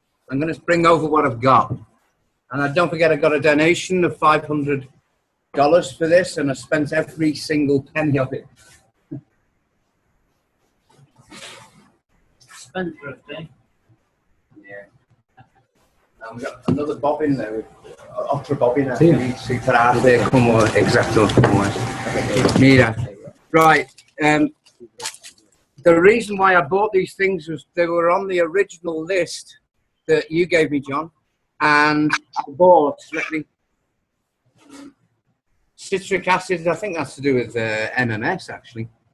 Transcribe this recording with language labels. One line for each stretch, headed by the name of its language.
English: I'm going to bring over what I've got. And don't forget, I got a donation of $500 for this, and I spent every single penny of it. Spendthrifty. Yeah. And we've got another bobbin there.
Spanish: Otra bobbin. Sí, para hacer como exacto como es. Mira.
English: Right. The reason why I bought these things was they were on the original list that you gave me, John, and I bought citric acid. I think that's to do with MMS, actually.